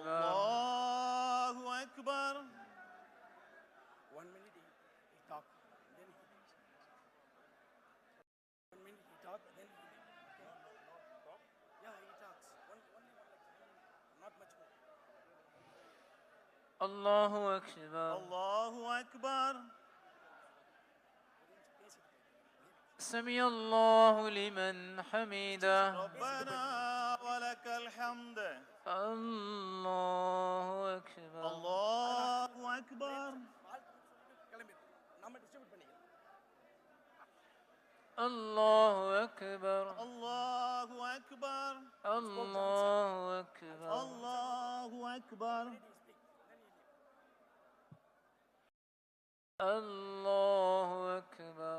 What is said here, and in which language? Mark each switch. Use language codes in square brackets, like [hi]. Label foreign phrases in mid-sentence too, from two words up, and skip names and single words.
[ar] الله أكبر [en] 1 minute he talk, then he 1 minute he talk, then he yeah he talks only not much more. [ar] الله أكبر الله أكبر سمع الله لمن حمده ربنا ولك الحمد الله أكبر الله أكبر [ta] கிளம்பி நம்ம டிஸ்ட்ரிபியூட் பண்ணிக்கலாம். [ar] الله أكبر الله أكبر الله أكبر الله أكبر الله أكبر